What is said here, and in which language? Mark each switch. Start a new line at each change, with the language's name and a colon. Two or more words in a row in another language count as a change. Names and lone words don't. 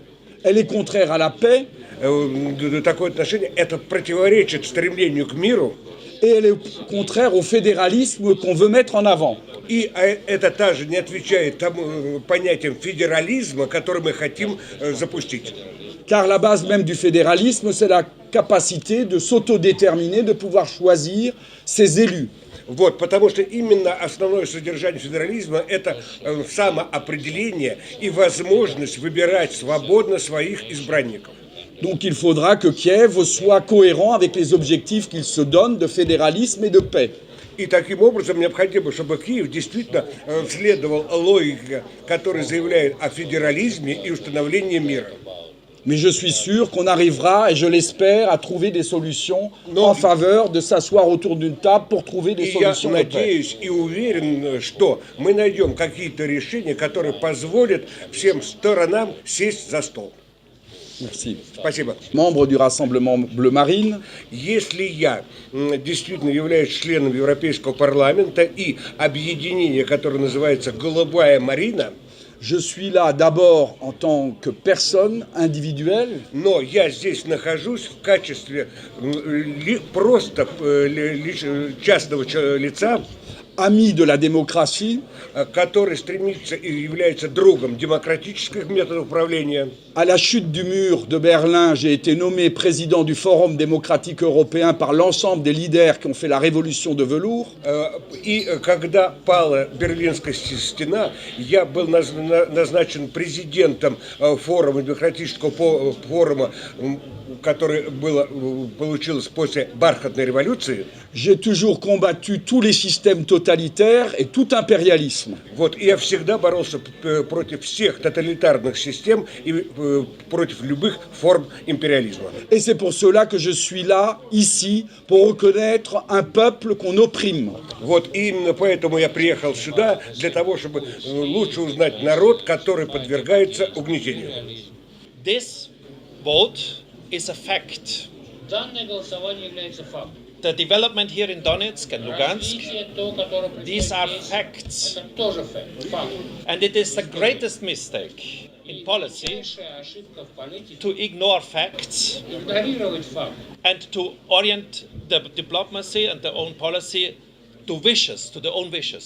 French: Elle est contraire à la paix.
Russian: Такое отношение, это противоречит стремлению к миру.
French: Et elle est contraire au fédéralisme qu'on veut mettre en avant.
Russian: И это также не отвечает тому понятиям федерализма, который мы хотим запустить.
French: Car la base même du fédéralisme, c'est la capacité de s'autodéterminer, de pouvoir choisir ses élus.
Russian: Вот, потому что именно основное содержание федерализма – это самоопределение и возможность выбирать свободно своих избранников.
French: Donc il faudra que Kiev soit cohérent avec les objectifs qu'il se donne de fédéralisme et de paix.
Russian: И таким образом необходимо, чтобы Киев действительно следовал логике, которая заявляет о федерализме и установлении мира.
French: Mais je suis sûr qu'on arrivera, et je l'espère, à trouver des solutions en faveur de s'asseoir autour d'une table pour trouver des solutions
Russian: Я
French: de paix.
Russian: надеюсь и уверен, что мы найдем какие-то решения, которые позволят всем сторонам сесть за стол.
French: Merci.
Russian: Спасибо.
French: Membre du Rassemblement Bleu Marine,
Russian: Если я действительно являюсь членом Европейского парламента и объединения, которое называется «Голубая Марина»,
French: je suis là d'abord en tant que personne individuelle,
Russian: но я здесь нахожусь в качестве просто частного лица,
French: ami de la démocratie,
Russian: который стремится и является другом демократических методов управления.
French: À la chute du mur de Berlin, j'ai été nommé président du Forum démocratique européen par l'ensemble des leaders qui ont fait la révolution de velours.
Russian: И когда пала Берлинская стена, я был назначен президентом форума, демократического форума, который получилось после бархатной революции.
French: J'ai toujours combattu tous les systèmes totalitaires et tout impérialisme.
Russian: Вот, и я всегда боролся против всех тоталитарных систем и против любых форм империализма.
French: Et c'est pour cela que je suis là, ici, pour reconnaître un peuple qu'on opprime.
Russian: Вот, и именно поэтому я приехал сюда, для того, чтобы лучше узнать народ, который подвергается угнетению.
English: This vote is a fact.
Russian: Данное голосование является фактом.
English: The development here in Donetsk and Lugansk,
Russian: Развитие, то, которое
English: these are
Russian: происходит здесь,
English: facts.
Russian: это тоже факт.
English: And it is the greatest mistake in policy
Russian: Большая ошибка в политике
English: to ignore facts
Russian: игнорировать факт
English: and to orient the diplomacy and their own policy to wishes, to their own wishes.